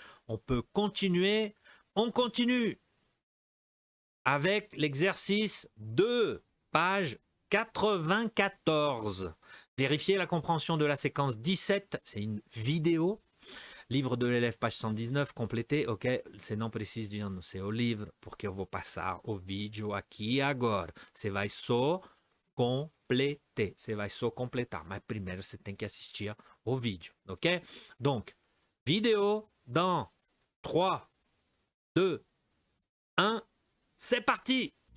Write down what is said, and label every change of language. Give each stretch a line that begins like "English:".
French: On peut continuer. On continue avec l'exercice 2, page 94. Vérifiez la compréhension de la séquence 17. C'est une vidéo. Livre de l'élève, page 119, complété, ok?
Portuguese: Você não precisa de ir no seu livro, porque eu vou passar o vídeo aqui e agora. Você vai só completer, você vai só completar, mas primeiro você tem que assistir au vídeo, ok?
French: Donc, vidéo dans 3, 2, 1, c'est parti!